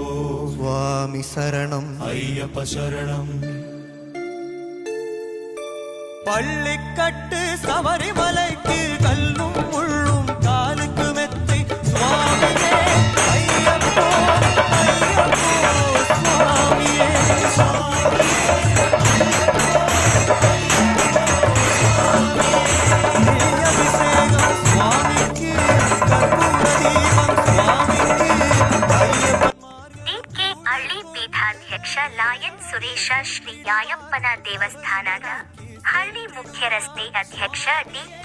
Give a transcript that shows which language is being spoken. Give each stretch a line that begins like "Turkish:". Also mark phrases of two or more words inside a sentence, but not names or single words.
Tamil: சுவாமி சரணம் ஐயப்ப சரணம். பள்ளிக்கட்டு சபரிமலைக்கு கல்லும் முள்ளும் காலுக்கு மெத்தை சுவாமியே ஐயப்போ. சுவாமியே
Kannada: ಲಾಯನ್ ಸುರೇಶ ಶ್ರೀ ಅಯ್ಯಪ್ಪನ ದೇವಸ್ಥಾನದ ಹಳ್ಳಿ ಮುಖ್ಯ ರಸ್ತೆ ಅಧ್ಯಕ್ಷ ಡಿ.ಕೆ.